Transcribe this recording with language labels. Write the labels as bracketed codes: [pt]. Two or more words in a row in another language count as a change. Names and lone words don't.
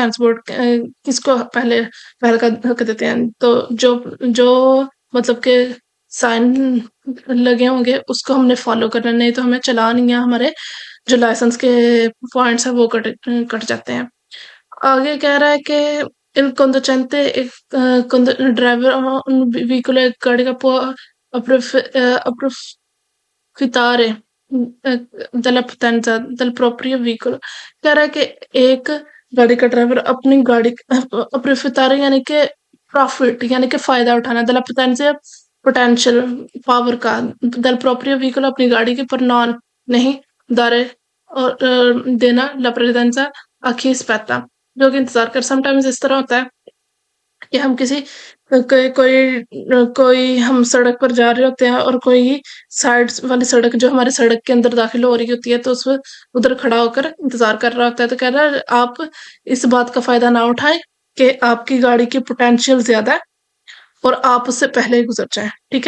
[ur] سائنس بورڈ کس کو پہلے کا حق دیتے ہیں؟ تو جو مطلب کہ سائن لگے ہوں گے اس کو ہم نے فالو کرنا، نہیں تو ہمیں چلان یا ہمارے جو لائسنس کے پوائنٹس ہیں وہ کٹ جاتے ہیں. آگے کہہ رہا ہے کہ [it] il conducente [ur] ایک ڈرائیور ویکول ایک گاڑی کا [it] approfittare della potenza del proprio veicolo. [ur] کہہ رہا ہے کہ ایک گاڑی کا ڈرائیور اپنی گاڑی approfittare یعنی کہ پروفٹ یعنی کہ فائدہ اٹھانا، [it] della potenza [ur] پوٹینشیل پاور کا، [it] del proprio veicolo [ur] اپنی گاڑی کے، پر نان نہیں، دارے اور دینا [it] la precedenza a chi aspetta [ur] جو کہ انتظار کر. سم ٹائمز اس طرح ہوتا ہے کہ ہم کوئی ہم سڑک پر جا رہے ہوتے ہیں اور کوئی سائڈ والی سڑک جو ہماری سڑک کے اندر داخل ہو رہی ہوتی ہے تو اس میں ادھر کھڑا ہو کر انتظار کر رہا ہوتا ہے، تو کہہ رہا ہے آپ اس بات کا فائدہ نہ اٹھائیں کہ آپ کی گاڑی کی پوٹینشیل زیادہ ہے اور آپ اس سے پہلے ہی گزر جائیں، ٹھیک ہے؟